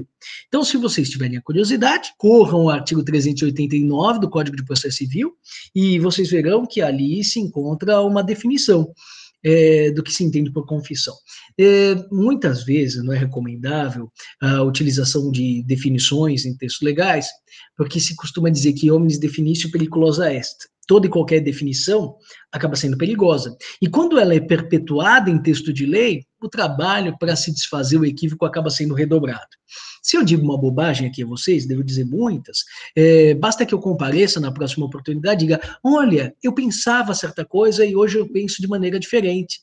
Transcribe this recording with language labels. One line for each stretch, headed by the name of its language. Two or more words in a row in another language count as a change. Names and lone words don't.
Portuguese: Então, se vocês tiverem a curiosidade, corram o artigo 389 do Código de Processo Civil, e vocês verão que ali se encontra uma definição do que se entende por confissão. Muitas vezes não é recomendável a utilização de definições em textos legais, porque se costuma dizer que
Latin: omnis definitio periculosa est.
Portuguese: Toda e qualquer definição acaba sendo perigosa. E quando ela é perpetuada em texto de lei, o trabalho para se desfazer o equívoco acaba sendo redobrado. Se eu digo uma bobagem aqui a vocês, devo dizer muitas, basta que eu compareça na próxima oportunidade e diga, olha, eu pensava certa coisa e hoje eu penso de maneira diferente.